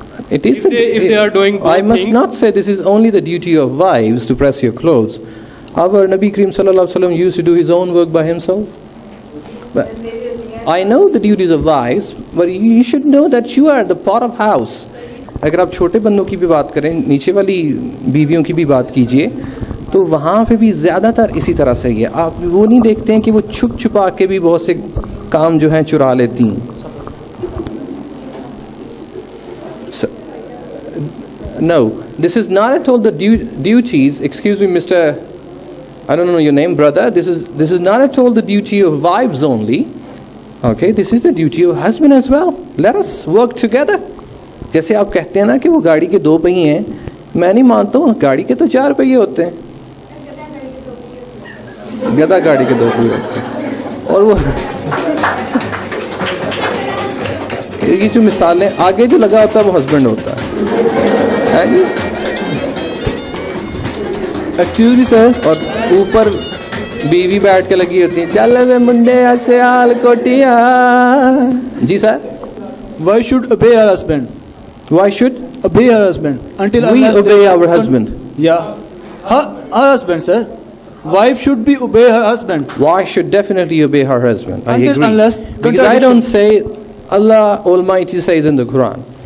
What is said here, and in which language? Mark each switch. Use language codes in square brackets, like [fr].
[en] It is if they are doing both I must things, not say this is only the duty of wives to press your clothes. Our Nabi Kareem sallallahu alaihi wasallam used to do his own work by himself. But I know the duties of wives, but you should know that you are the part of house. [ur] اگر آپ چھوٹے بندوں کی بھی بات کریں, نیچے والی بیویوں کی بھی بات کیجئے, تو وہاں پہ بھی زیادہ تر اسی طرح سے ہی ہے. آپ وہ نہیں دیکھتے ہیں کہ وہ چھپ چھپا کے بھی بہت سے کام جو ہیں چرا لیتی ہیں. [en] No, this is not at all the duties, excuse me Mr. I don't know your name, brother, this is not at all the duty of wives only. Okay, this is the duty of husband as well. Let us work together. [ur] جیسے آپ کہتے ہیں نا کہ وہ گاڑی کے 2 پہیے ہیں, میں نہیں مانتا ہوں, گاڑی کے تو 4 پہیے ہوتے ہیں, گدھا گاڑی کے 2 پہیے ہوتے ہیں. اور وہ یہ جو مثالیں آگے جو لگا ہوتا ہے وہ ہسبینڈ ہوتا ہے. [en] actually sir, [ur] اور اوپر بیوی بیٹھ کے لگی ہوتی ہیں, [pa] چل میں Monday Sial کوٹیا. [ur] جی sir. [en] Why should obey her husband? Why should obey her husband? Until we obey our husband? Yeah, her husband, sir. Wife should be obey her husband. Wife should definitely obey her husband. I agree. Unless because I don't say, Allah Almighty says in the Quran.